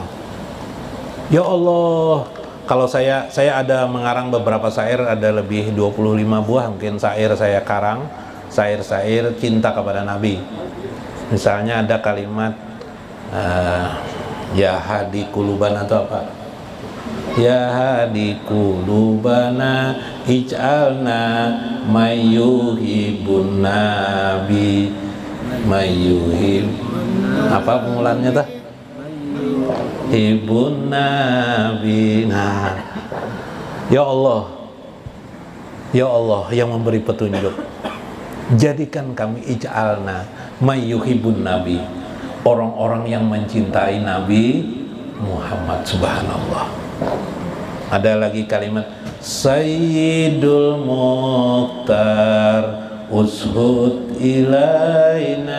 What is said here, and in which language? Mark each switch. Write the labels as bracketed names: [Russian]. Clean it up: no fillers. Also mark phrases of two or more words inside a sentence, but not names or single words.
[Indonesian] Ya Allah, kalau saya ada mengarang beberapa syair, ada lebih 25 buah mungkin syair saya karang, syair cinta kepada Nabi. Misalnya ada kalimat [Arabic] يا هادي قلوبنا, [Indonesian] atau apa? [Arabic] يا هادي قلوبنا اجعلنا ممن يحب النبي ممن يحب, [Indonesian] apa pengulannya tuh? [Arabic] حب النبي. [Indonesian] Nah, ya Allah yang memberi petunjuk, jadikan kami [Arabic] اجعلنا ممن يحب النبي, [Indonesian] orang-orang yang mencintai Nabi Muhammad. Subhanallah. Ada lagi kalimat [Arabic] سيد المختار اشهد إلينا.